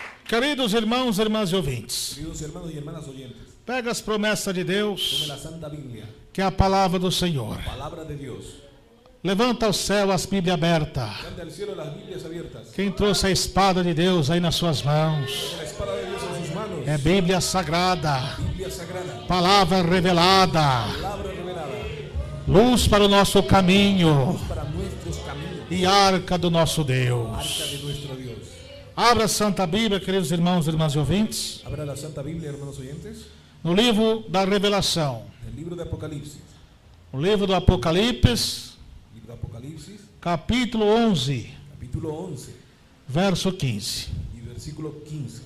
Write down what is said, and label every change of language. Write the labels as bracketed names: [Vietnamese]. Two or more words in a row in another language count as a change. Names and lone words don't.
[Portuguese] Queridos irmãos e irmãs e ouvintes, [Spanish] Queridos hermanos y hermanas oyentes, [Portuguese] pega as promessas de [Spanish] tome [Portuguese] Deus, [Spanish] la Santa Biblia, [Portuguese] que é a palavra do Senhor. [Spanish] palabra de Dios. [Portuguese] Levanta ao céu as Bíblias abertas. [Spanish] Levante al cielo las Biblias abiertas. [Portuguese] Quem trouxe a espada de Deus aí nas suas mãos? [Spanish] Con la espada de Dios en sus manos. [Portuguese] É Bíblia Sagrada, [Spanish] Biblia sagrada, [Portuguese] palavra revelada, [Spanish] palabra revelada, [Portuguese] luz para o nosso caminho [Spanish] para nuestros caminos, [Portuguese] e arca do nosso [Spanish] arca [Portuguese] Deus. [Spanish] de nuestro Dios. [Portuguese] Abra a Santa Bíblia, queridos irmãos e irmãs e ouvintes, [Spanish] Abra la Santa Biblia, hermanos oyentes, [Portuguese] no livro da Revelação, [Spanish] el libro de Apocalipsis. [Portuguese] o livro do Apocalipse, [Spanish] Libro de Apocalipsis, [Portuguese] capítulo 11, [Spanish] capítulo 11 [Portuguese] verso 15. [Spanish] y versículo 15.